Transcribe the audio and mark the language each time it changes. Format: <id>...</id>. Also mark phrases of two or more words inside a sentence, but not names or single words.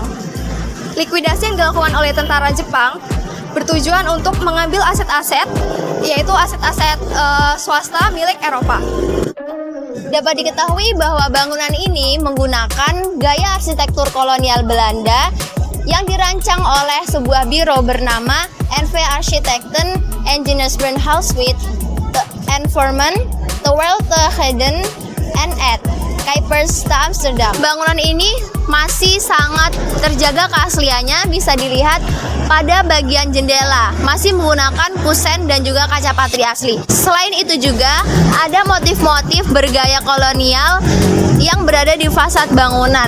<id>Likuidasi yang dilakukan oleh tentara Jepang bertujuan untuk mengambil aset-aset, yaitu aset-aset swasta milik Eropa. Dapat diketahui bahwa bangunan ini menggunakan gaya arsitektur kolonial Belanda yang dirancang oleh sebuah biro bernama NV Architecten Ingenieursbouwhuis te Envormen terwijl te Heden en het Kuipers te Amsterdam. Bangunan ini masih sangat terjaga keasliannya, bisa dilihat pada bagian jendela masih menggunakan kusen dan juga kaca patri asli. Selain itu juga ada motif-motif bergaya kolonial yang berada di fasad bangunan.</id>